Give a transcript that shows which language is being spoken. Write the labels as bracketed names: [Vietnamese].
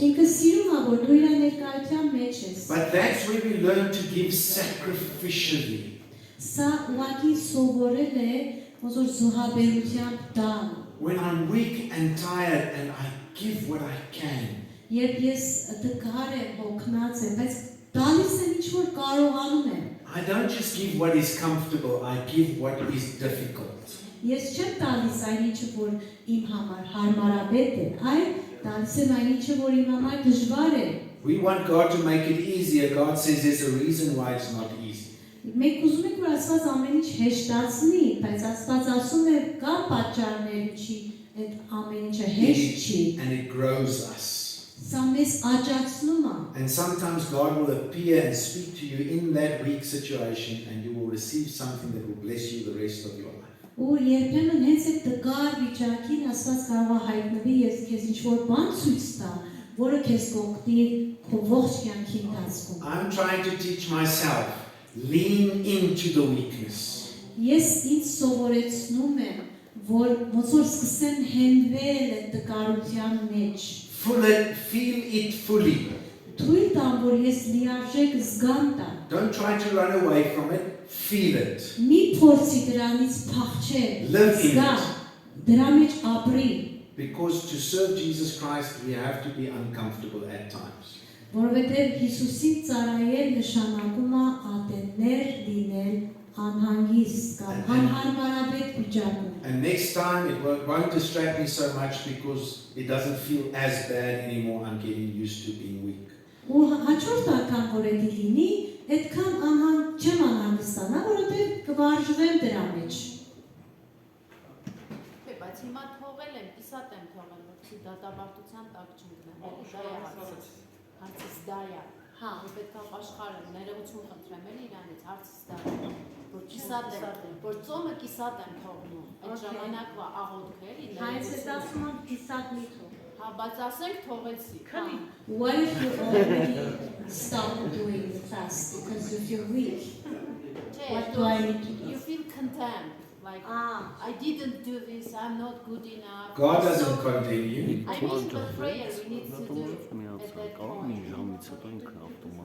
[Armenian] Ինքը սիրում է, որ դու իր ներկայության մեջ ես։ [English] But that's where we learn to give sacrificially. [Armenian] Սա ուղղակի սովորել է ոնց որ զոհաբերությամբ տալ։ [English] When I'm weak and tired and I give what I can. [Armenian] Երբ ես տկար եմ, հոգնած եմ, բայց տալիս եմ ինչ որ կարողանում եմ։ [English] I don't just give what is comfortable, I give what is difficult. [Armenian] Ես չեմ տալիս այն ինչը, որ իմ համար հարմարավետ է, այլ տալիս եմ այն ինչը, որ իմ համար դժվար է։ [English] We want God to make it easier. God says there's a reason why it's not easy. [Armenian] Մենք ուզում ենք, որ Աստված ամեն ինչ հեշտացնի, բայց Աստված ասում է, կա պատճառներ, ինչի այդ ամեն ինչը հեշտ չի։ [English] And it grows us. [Armenian] Սա մեզ աճացնում է։ [English] And sometimes God will appear and speak to you in that weak situation, and you will receive something that will bless you the rest of your life. [Armenian] Ու երբեմն հենց այդ տկար վիճակին Աստված կարող է հայտնվի եւ քեզ ինչ-որ բան ցույց տա, որը քեզ կօգնի քո ողջ կյանքի ընթացքում։ [English] I'm trying to teach myself, lean into the weakness. [Armenian] Ես ինձ սովորեցնում եմ, որ ոնց որ սկսեմ հենվել այդ տկարության մեջ։ [English] Feel it fully. [Armenian] Թույլ տամ, որ ես լիարժեք զգամ դա։ [English] Don't try to run away from it. Feel it. [Armenian] Մի փորձի դրանից փախչել։ [English] Live in [Armenian] զգա, [English] it. [Armenian] դրա մեջ ապրի, [English] Because to serve Jesus Christ, we have to be uncomfortable at times. [Armenian] որովհետև Հիսուսին ծառայել նշանակում է ատեններ լինել անհանգիստ կամ անհարմարավետ վիճակում։ [English] And next time it won't distract me so much because it doesn't feel as bad anymore. I'm getting used to being weak. [Armenian] Ու հաջորդ անգամ որ դա լինի, այդքան չեմ անհանգստանա, որովհետև կվարժվեմ դրա մեջ։ Բայց հիմա թողել եմ, կիսատ եմ թողել, որ դատապարտության տակ չընկնեմ։ Դա է հարցս։ Հարցս դա է։ Հա, պետք է աշխարհը ներողություն խնդրեմ էլ իրանից, հարցս դա է։ Որ կիսատ եմ, որ ծոմը կիսատ եմ թողնում։ Այդ ժամանակվա աղոթքը էլի ներողություն։ կիսատ մի թող։ Հա, բայց ասենք թողեցի։ [English] What if you already stopped doing the fast because you feel weak? What do I need to do? You feel content. Like, I didn't do this, I'm not good enough. God doesn't condemn you. I mean the prayer we need to do at that point.